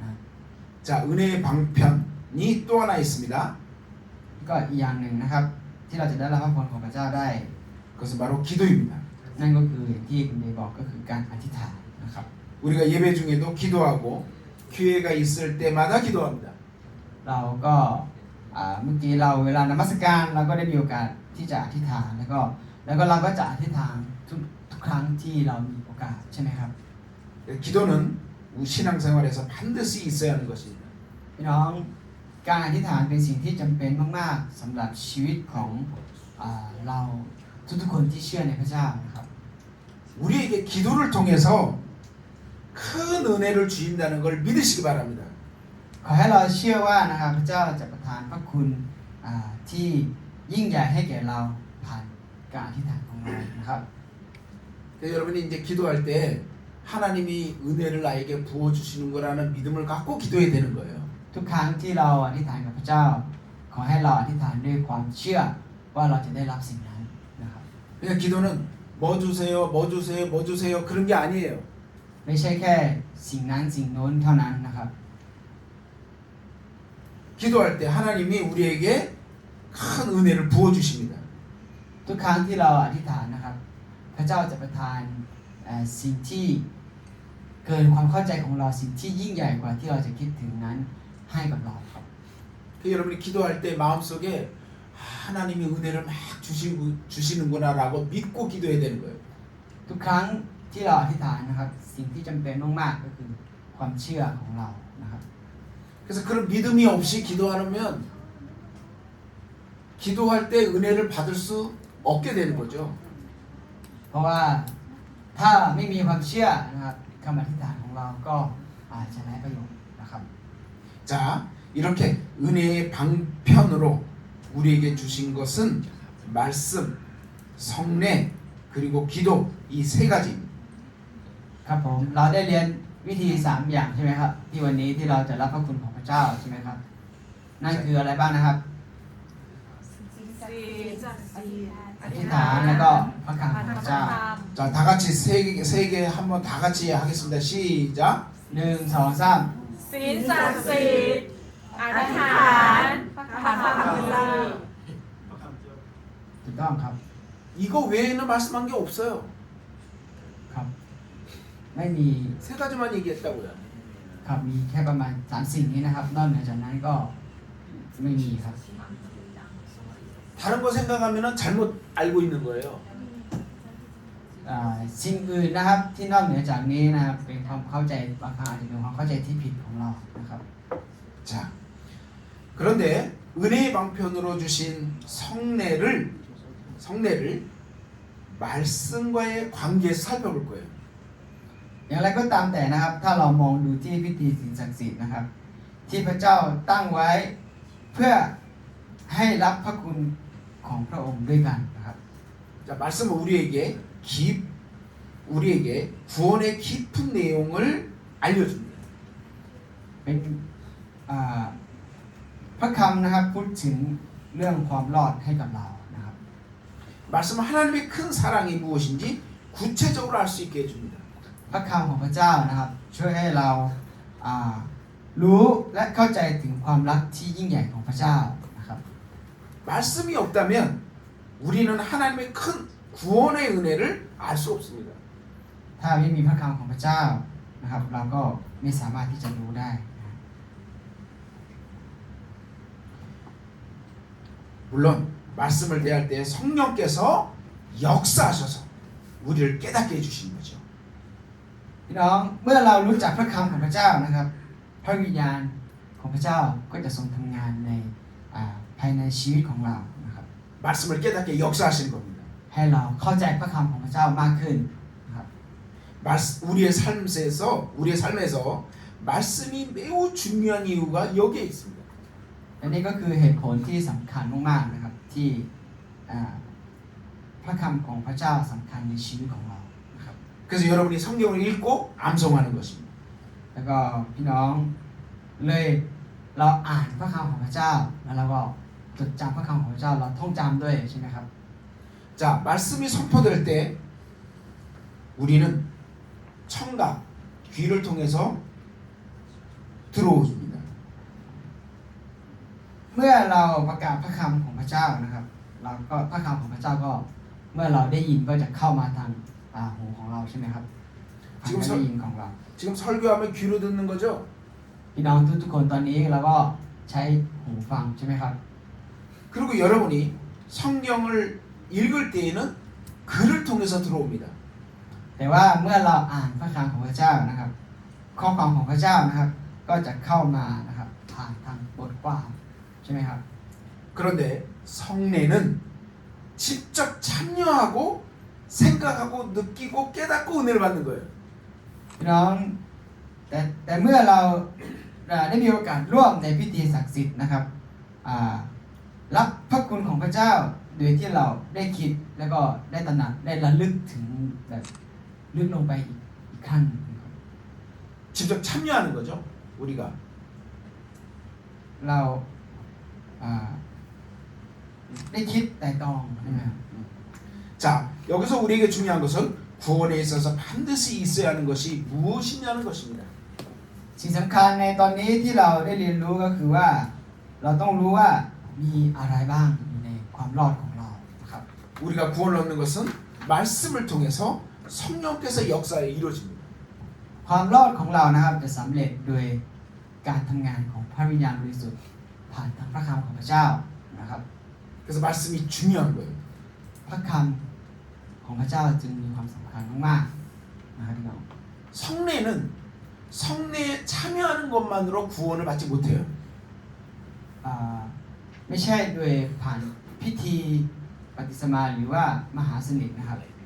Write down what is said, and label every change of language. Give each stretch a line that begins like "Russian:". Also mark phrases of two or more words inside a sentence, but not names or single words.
Korean: 자, 은혜의 방편이 또 하나 있습니다.
Thai: ก็อีกอย่างหนึ่งนะครับที่เราจะได้รับพระพรของพระเจ้าได้
Korean: 그것은 바로 기도입니다.
Thai: นั่นก็คืออย่างที่คุณเดย์บอกก็คือการอธิษฐานนะครับ
Korean: 우리가 예배 중에도 기도하고 기회가 있을 때마다 기도합니다.
Thai: เราก็เมื่อกี้เราเวลานมัสการเราก็ได้มีโอกาสที่จะอธิษฐานแล้วก็เราก็จะอธิษฐานทุกครั้งที่เรามีโอกาสใช่ไหมครับ
Korean: 기도는 우리 신앙생활에서 반드시 있어야 하는 것입니다.
Thai: พี่น้องการอธิษฐานเป็นสิ่งที่จำเป็นมากๆสำหรับชีวิตของเราทุกๆคนที่เชื่อในพระเจ้านะครับ
Korean: 우리에게 기도를 통해서 큰 은혜를 주신다는 걸 믿으시기 바랍니다.
Thai: ขอให้เราเชื่อว่านะครับพระเจ้าจะประทานพระคุณที่ยิ่งใหญ่ให้แก่เราผ่านการอธิษฐานของเรานะครับ
Korean: 여러분이 이제 기도할 때 하나님이 은혜를 나에게 부어주시는 거라는 믿음을 갖고 기도해야 되는 거예요.
Thai: ทุกครั้งที่เราอธิษฐานกับพระเจ้า ขอให้เราอธิษฐานด้วยความเชื่อว่าเราจะได้รับสิ่งนั้นนะครับ
Korean: 그냥 기도는 뭐 주세요, 뭐 주세요, 뭐 주세요 그런 게 아니에요.
Thai: ไม่ใช่แค่สิ่งนั้นสิ่งโน้นเท่านั้นนะครับ
Korean: 기도할 때 하나님이 우리에게 큰 은혜를 부어 주십니다.
Thai: ทุกครั้งที่เราอธิษฐานนะครับ พระเจ้าจะประทานสิ่งที่เกินความเข้าใจของเราสิ่งที่ยิ่งใหญ่กว่าที่เราจะคิดถึงนั้นให้กับเราครับ
Korean: 그 여러분이 기도할 때 마음속에 하나님이 은혜를 막 주시는구나라고 믿고 기도해야 되는 거예요.
Thai: ทุกครั้งที่เราอธิษฐานนะครับ สิ่งที่จำเป็นมากๆก็คือความเชื่อของเรานะครับ
Korean: 그래서 그런 믿음이 없이 기도하면 기도할 때 은혜를 받을 수 없게 되는 거죠.
Thai: เพราะว่าถ้าไม่มีความเชื่อนะครับคำอธิษฐานของเราก็อาจจะไร้ประโยชน์นะครับ
Korean: 자, 이렇게 은혜의 방편으로 우리에게 주신 것은 말씀, 성례, 그리고 기도 이 세 가지입니다.
Thai: ครับผมเราได้เรียนวิธี3อย่างใช่ไหมครับที่วันนี้ที่เราจะรับพระคุณของพระเจ้าใช่ไหมครับนั่นคืออะไรบ้างนะครับอธิษฐานแล้วก็พระคำของพระเจ้า
Korean: 자, 다 같이 세 개 한번 다 같이 하겠습니다. 시작. 1 2 3
Thai: ศีลศักดิ์สิทธิ์อธิษฐานผ่านพระคำเจ้า ถูกต้องครับ
Korean: 이거 외에는 말씀한 게 없어요.
Thai: ครับ ไม่มี
Korean: 세 가지만 얘기했다고요.
Thai: ครับมีแค่ประมาณ3สิ่งนี้นะครับนอกเหนือจากนั้นก็ไม่มีครับ
Korean: 다른 거 생각하면은 잘못 알고 있는 거예요.
Thai: สิ่งอื่นนะครับที่นอกเหนือจากนี้นะครับเป็นความเข้าใจบางครั้งอาจจะเป็นความเข้าใจที่ผิดของเรานะครับ
Korean: 자, 그런데 은혜의 방편으로 주신 성례를 말씀과의 관계에서 살펴볼 거예요.
Thai: อย่างไรก็ตามแต่นะครับถ้าเรามองดูที่พิธีศีลศักดิ์สิทธิ์นะครับ ที่พระเจ้าตั้งไว้เพื่อให้รับพระคุณของพระองค์ด้วยกันนะครับ
Korean: 자, 말씀은 우리에게 구원의 깊은 내용을 알려줍니다.
Thai: เป็นพระคำนะครับพูดถึงเรื่องความรอดให้กับเรานะครับ
Korean: 말씀은 하나님의 큰 사랑이 무엇인지 구체적으로 알 수 있게 해줍니다.
Thai: พระคำของพระเจ้านะครับช่วยให้เรารู้และเข้าใจถึงความรักที่ยิ่งใหญ่ของพระเจ้านะครับ
Korean: 말씀이 없다면 우리는 하나님의 큰 구원의 은혜를 알 수 없습니다.
Thai: ถ้าไม่มีพระคำของพระเจ้านะครับ เราก็ไม่สามารถที่จะรู้ได้
Korean: 물론 말씀을 대할 때 성령께서 역사하셔서 우리를 깨닫게 해주시는 거죠.
Thai: พี่น้องเมื่อเรารู้จักพระคำของพระเจ้านะครับ พระวิญญาณของพระเจ้าก็จะทรงทำงานในภายในชีวิตของเรานะครับ
Korean: 말씀을 깨닫게 역사하시는 겁니다.
Thai: ให้เราเข้าใจพระคำของพระเจ้ามากขึ้นนะครับ
Korean: 우리의 삶에서 말씀이 매우 중요한 이유가 여기에 있습니다.
Thai: และนี่ก็คือเหตุผลที่สำคัญมากๆนะครับที่พระคำของพระเจ้าสำคัญในชีวิตของเรานะครับ
Korean: 그래서 여러분이 성경을 읽고 암송하는 것입니다.
Thai: แล้วก็พี่น้องเลยเราอ่านพระคำของพระเจ้าแล้วเราก็จดจำพระคำของพระเจ้าเราท่องจำด้วยใช่ไหมครับ
Korean: 자, 말씀이 선포될 때 우리는 청각, 귀를 통해서 들어옵니다.
Thai: เมื่อเราประกาศพระคำของพระเจ้านะครับ เราก็พระคำของพระเจ้าก็เมื่อเราได้ยินก็จะเข้ามาทางหูของเราใช่ไหมครับทางการได้ยินของเรา
Korean: 지금 설교하면 귀로 듣는 거죠?
Thai: พี่น้องทุกคนตอนนี้เราก็ใช้หูฟังใช่ไหมครับ
Korean: 그리고 여러분이 성경을 읽을 때에는 글을 통해서 들어옵니다.
Thai: แต่ว่าเมื่อเราอ่านพระคำของพระเจ้านะครับ ข้อความของพระเจ้านะครับ ก็จะเข้ามานะครับผ่านทางบทความใช่ไหมครับ
Korean: 그런데 성례는 직접 참여하고 생각하고 느끼고 깨닫고 은혜를 받는 거예요.
Thai: พี่น้องแต่เมื่อเราได้มีโอกาสร่วมในพิธีศักดิ์สิทธิ์นะครับรับพระคุณของพระเจ้าโดยที่เราได้คิดแล้วก็ได้ตระหนักได้ระลึกถึงแบบลึกลงไปอีกขั้น
Korean: 직접 참여하는 거죠. 우리가
Thai: เราได้คิดแต่ตรองใช่ไหมครับ
Korean: 자, 여기서 우리에게 중요한 것은 구원에 있어서 반드시 있어야 하는 것이 무엇이냐는 것입니다.
Thai: สิ่งสำคัญในตอนนี้ที่เราได้เรียนรู้ก็คือว่าเราต้องรู้ว่ามีอะไรบ้างอยู่ในความรอดของเรานะครับ
Korean: 우리가 구원을 얻는 것은 말씀을 통해서 성령께서 역사에 이루어집니다.
Thai: ความรอดของเรานะครับจะสำเร็จโดยการทำงานของพระวิญญาณบริสุทธิ์ผ่านทางพระคำของพระเจ้านะครับ
Korean: 그래서 말씀이 중요한 거예요.
Thai: พระคำของพระเจ้าจึงมีความสำคัญมากๆนะครับพี่น้อง
Korean: 성례는 성례에 참여하는 것만으로 구원을 받지 못해요.
Thai: ไม่ใช่โดยผ่านพิธีปฏิสมาหรือว่ามหาสนิทนะครับ